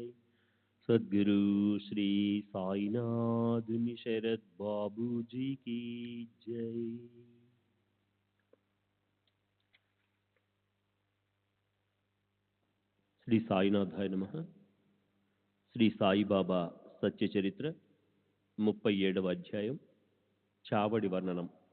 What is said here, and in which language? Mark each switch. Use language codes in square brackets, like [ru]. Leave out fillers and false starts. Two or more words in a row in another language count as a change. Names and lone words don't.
[hi] सद्गुरु श्री साईनाथ शरद बाबू जी की जय। [sa] శ్రీ సాయినాథాయ నమః. [te] శ్రీ సాయిబాబా సత్యచరిత్ర 37వ అధ్యాయం చావడి వర్ణనం.